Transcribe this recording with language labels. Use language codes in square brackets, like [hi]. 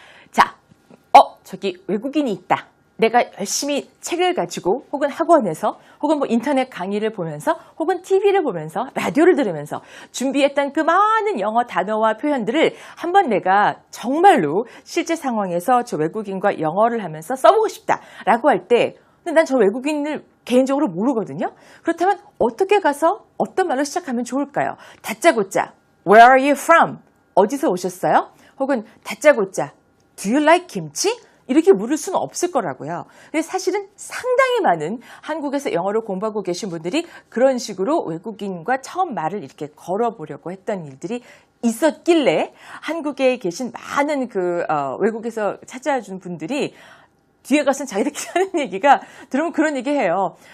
[ko] 자, 저기 외국인이 있다. 내가 열심히 책을 가지고 혹은 학원에서 혹은 인터넷 강의를 보면서 혹은 TV를 보면서 라디오를 들으면서 준비했던 그 많은 영어 단어와 표현들을 한번 내가 정말로 실제 상황에서 저 외국인과 영어를 하면서 써보고 싶다라고 할 때 근데 난 저 외국인을 개인적으로 모르거든요. 그렇다면 어떻게 가서 어떤 말로 시작하면 좋을까요? [en] 다짜고짜 Where are you from? [ko] 어디서 오셨어요? 혹은 다짜고짜 [en] Do you like [ko] 김치? 이렇게 물을 수는 없을 거라고요. 근데 사실은 상당히 많은 한국에서 영어를 공부하고 계신 분들이 그런 식으로 외국인과 처음 말을 이렇게 걸어보려고 했던 일들이 있었길래 한국에 계신 많은 외국에서 찾아와 준 분들이 뒤에 가서는 자기들끼리 하는 얘기가 들으면 그런 얘기 해요.